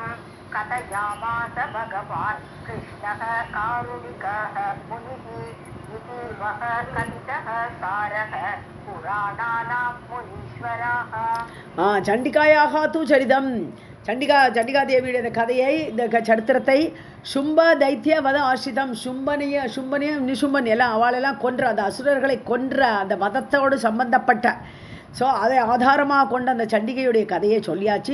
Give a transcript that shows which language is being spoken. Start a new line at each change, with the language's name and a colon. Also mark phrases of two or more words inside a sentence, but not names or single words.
Sanskrit: कथयामास भगवान् कृष्णः कारुणिकः मुनिः इति वः कथितः सारः पुराणानां मुनीश्वराः. चण्डिकायाः तु चरितम्,
Tamil: சண்டிகா தேவியுடைய இந்த கதையை, இந்த சரித்திரத்தை
Sanskrit: शुम्भ दैत्य वध आश्रितम्,
Tamil: சும்பனையும் நிசும்பன் எல்லாம் அவளெல்லாம் கொன்ற அந்த அசுரர்களை கொன்ற அந்த வதத்தோடு சம்பந்தப்பட்ட, ஸோ அதை ஆதாரமாக கொண்ட அந்த சண்டிகையுடைய கதையை சொல்லியாச்சு.